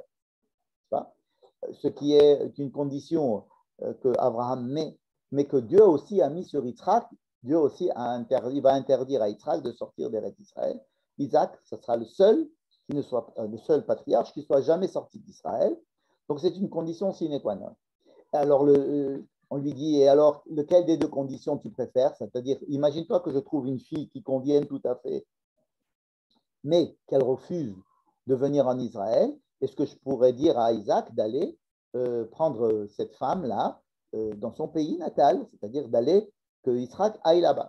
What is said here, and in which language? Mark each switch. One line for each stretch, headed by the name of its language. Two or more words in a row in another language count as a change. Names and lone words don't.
French: Ce qui est une condition que Abraham met, mais que Dieu aussi a mis sur Yitzhak. Dieu aussi va interdire à Yitzhak de sortir des d'Israël. Isaac, ce sera le seul patriarche qui ne soit jamais sorti d'Israël. Donc c'est une condition sine qua non. Alors on lui dit, et alors lequel des deux conditions tu préfères? C'est-à-dire, imagine-toi que je trouve une fille qui convienne tout à fait, mais qu'elle refuse de venir en Israël. Est-ce que je pourrais dire à Isaac d'aller prendre cette femme-là dans son pays natal, c'est-à-dire d'aller que Isaac aille là-bas?